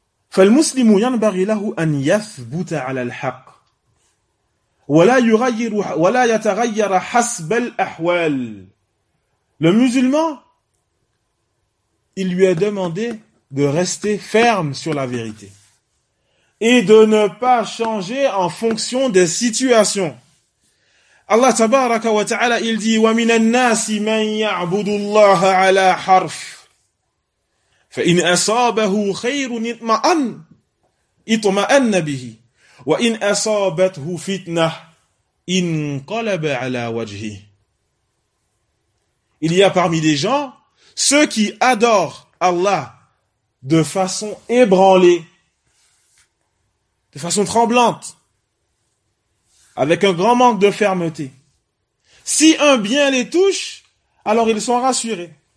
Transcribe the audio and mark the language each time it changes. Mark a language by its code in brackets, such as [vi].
[ar] فالمسلم ينبغي له أن يثبت على الحق ولا يغير ولا يتغير حسب الأحوال. [fr] Le musulman, il lui est demandé de rester ferme sur la vérité et de ne pas changer en fonction des situations. [ar] Allah تبارك وتعالى [fr] il dit [ar] ومن الناس من يعبد الله على حرف فإن أصابه خير اطمأن به وإن أصابته فتنة انقلب على وجهه. [fr] Il y a parmi les gens ceux qui adorent Allah de façon ébranlée, de façon tremblante, avec un grand manque de fermeté. Si un bien les touche, alors ils sont rassurés.